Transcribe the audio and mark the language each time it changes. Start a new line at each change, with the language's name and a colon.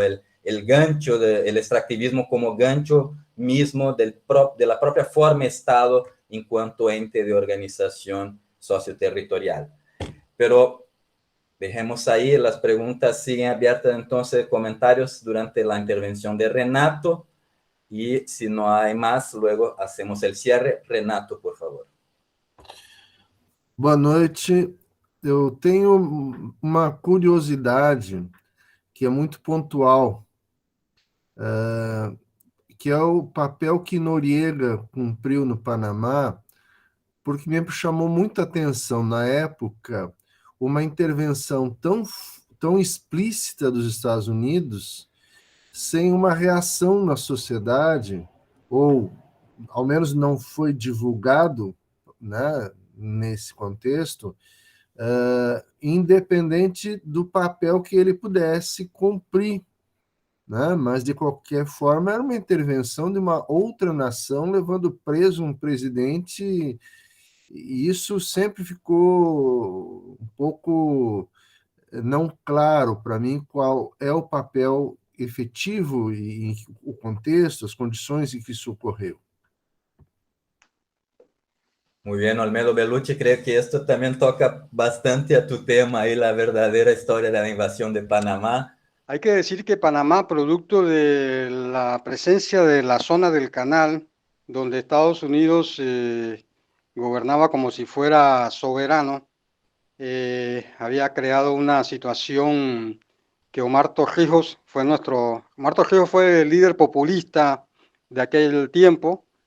Spanish: El gancho, el extractivismo como gancho mismo de la propia forma Estado en cuanto ente de organización socioterritorial. Pero dejemos ahí, las preguntas siguen abiertas entonces, comentarios durante la intervención de Renato, y si no hay más, luego hacemos el cierre. Renato, por favor.
Portuguese: Boa noite. Eu tenho uma curiosidade que é muito pontual, que é o papel que Noriega cumpriu no Panamá, porque me chamou muita atenção na época uma intervenção tão explícita dos Estados Unidos sem uma reação na sociedade, ou ao menos não foi divulgado, né, nesse contexto, independente do papel que ele pudesse cumprir, né? Mas, de qualquer forma, era uma intervenção de uma outra nação levando preso um presidente, e isso sempre ficou um pouco não claro para mim qual é o papel efetivo e o contexto, as condições em que isso ocorreu.
Spanish: Muy bien, Olmedo Bellucci, creo que esto también toca bastante a tu tema ahí, la verdadera historia de la invasión de Panamá. Hay que decir que Panamá, producto de la presencia de la zona del canal, donde Estados Unidos gobernaba como si fuera soberano, había creado una situación que Omar Torrijos fue el líder populista de aquel tiempo.